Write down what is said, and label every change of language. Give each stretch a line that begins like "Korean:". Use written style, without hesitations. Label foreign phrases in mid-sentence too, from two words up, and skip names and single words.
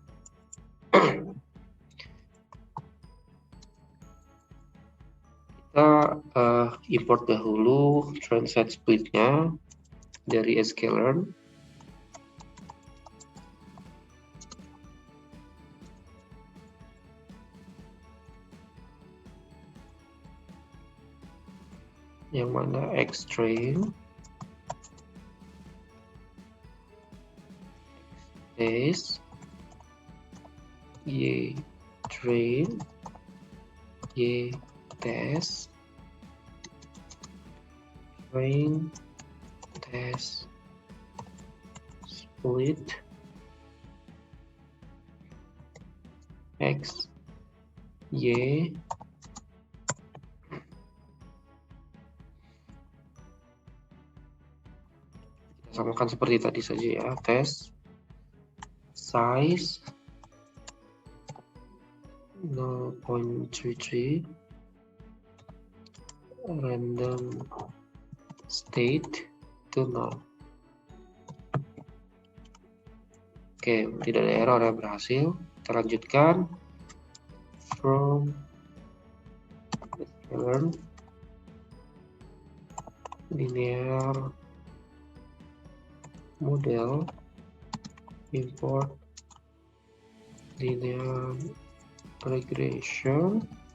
Indonesian: Kita import dahulu
English: train set splitnya
Indonesian: dari sklearn. Yang mana
English: X train, test, Y train, Y test, train, test, split, X, Y,
Indonesian: kita samakan seperti tadi saja ya,
English: test, size 0.33, random state to 0.
Indonesian: Oke, tidak ada error ya, berhasil. Kita lanjutkan
English: from sklearn linear model import linear regression